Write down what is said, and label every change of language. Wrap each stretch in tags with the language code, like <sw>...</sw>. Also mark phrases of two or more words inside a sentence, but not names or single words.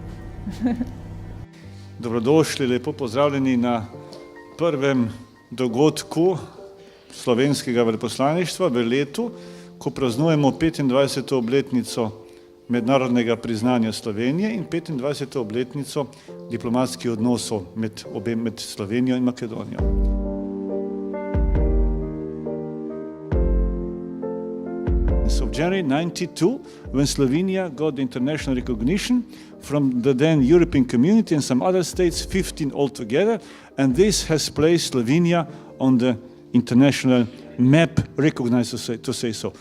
<sl>Dobrodošli, lepo pozdravljeni na prvem dogodku slovenskega veleposlaništva v letu, ko praznujemo 25. obletnico mednarodnega priznanja Slovenije in 25. obletnico diplomatskih odnosov med Slovenijo in Makedonijo.</sl> <en>Of January 1992, when Slovenia got the international recognition from the then European Community and some other states, 15 altogether, and this has placed Slovenia on the international map, recognized to say so.</en>